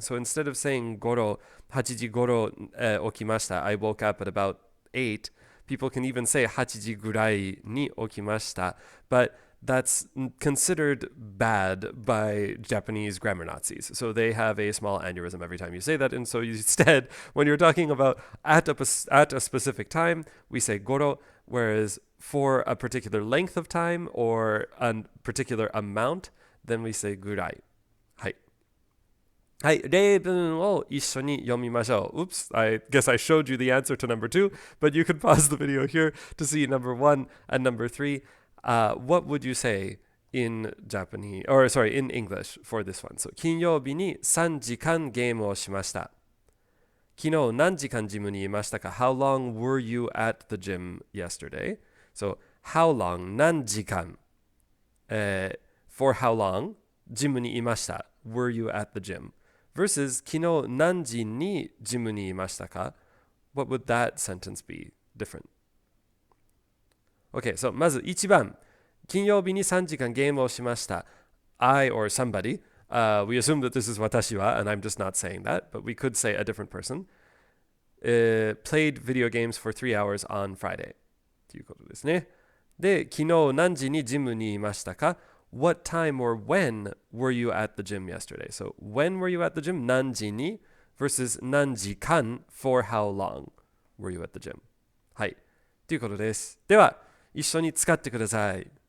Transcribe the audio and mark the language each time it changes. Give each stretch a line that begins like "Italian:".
English: So instead of saying
Japanese: goro, hachiji goro okimashita,
English: I woke up at about 8, people can even say
Japanese: hachiji gurai ni okimashita,
English: but that's considered bad by Japanese grammar Nazis. So they have a small aneurysm every time you say that. And so instead, when you're talking about at a specific time, we say goro, whereas for a particular length of time or a particular amount, then we say gurai.
Japanese: はい。はい、例文を一緒に読みましょう.
English: Oops, I guess I showed you the answer to number 2, but you can pause the video here to see number 1 and number 3. What would you say in Japanese, or sorry, in English for this one?
Japanese: So, 金曜日に3時間ゲームをしました.昨日何時間ジムにいましたか?
English: How long were you at the gym yesterday? So, how long,
Japanese: 何時間,
English: for how long,
Japanese: ジムにいました,
English: were you at the gym?
Japanese: Versus, 昨日何時にジムにいましたか?
English: What would that sentence be different?
Japanese: Okay, so まず1番、金曜日に3時間ゲームをしました.
English: I or somebody, we assume that this is 私は, and I'm just not saying that, but we could say a different person, played video games for 3 hours on Friday.
Japanese: ということですね。で、昨日何時にジムにいましたか?
English: what time or when were you at the gym yesterday? So when were you at the gym?
Japanese: 何時に
English: versus
Japanese: 何時間
English: for how long were you at the gym?
Japanese: はい。ということです。では、一緒に使ってください。